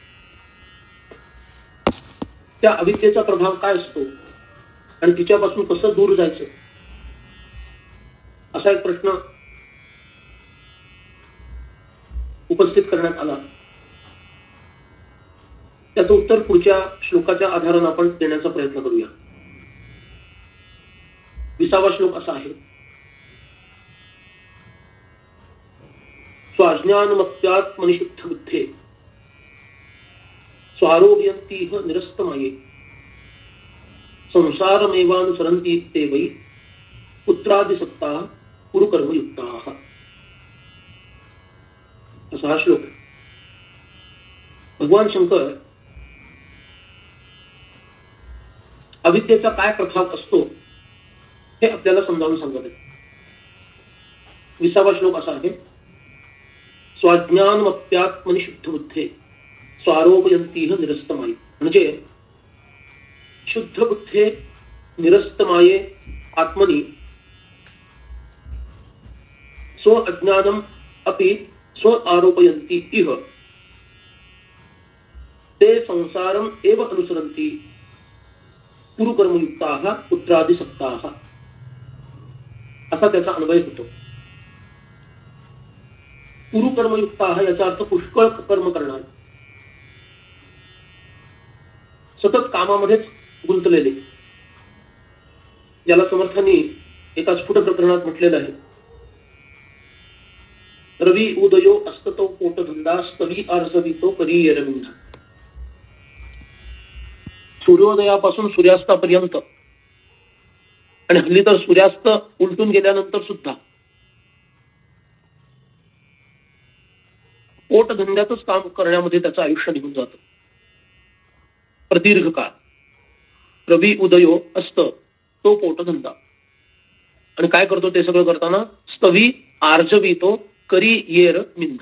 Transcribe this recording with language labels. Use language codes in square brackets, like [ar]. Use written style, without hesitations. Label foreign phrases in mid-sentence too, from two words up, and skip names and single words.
[mr] त्या अविद्येचा प्रभाव काय असतो आणि तिच्यापासून कसं दूर जायचं, असा एक प्रश्न उपस्थित करण्यात आला. त्याचं उत्तर पुढच्या श्लोकाच्या आधाराने आपण देण्याचा प्रयत्न करूया. 20वा श्लोक असा आहे. [sa] स्वाज्ञानमत्यात्मनिशुद्ध बुद्धे स्वारोग्यन्तीह निरस्तमाये संसारमेवानुसरन्ति ते वै पुत्रादिसक्ता कुरुकर्मयुक्ताः. [mr] असा हा श्लोक. भगवान शंकर अविद्येचा काय प्रभाव असतो हे आपल्याला समजावून सांगत आहेत. 20वा श्लोक असा आहे. [sa] स्वाज्ञानमत्यात्मनिशुद्ध बुद्धे स्वारोपयंतीह निरस्तमाये. म्हणजे शुद्ध बुद्धे निरस्तमाये आत्मनि स्व अज्ञानम अपि स्व आरोपयन्ति इह ते संसारम एव अनुसरन्ति कुरुकर्मयुक्ताः पुत्रादिसक्ताः. [mr] असा त्याचा अन्वय होतो. कुरुकर्मयुक्ताः याचा अर्थ पुष्कळ कर्म करणार, सतत कामामध्येच गुंतलेले. ज्याला समर्थांनी एका स्फुट प्रकरणात म्हटलेलं आहे. रवी उदयो अस्ततो पोटधंदा स्तवी आर्जवितो करीयरविंद. सूर्योदयापासून सूर्यास्तापर्यंत आणि हल्ली तर सूर्यास्त उलटून गेल्यानंतर सुद्धा पोटधंद्यातच काम करण्यामध्ये त्याचं आयुष्य निघून जातं प्रदीर्घ काळ. रवी उदयो असत तो पोटधंदा आणि काय करतो ते सगळं करताना स्तवी आर्जवितो करी येर मिंधा.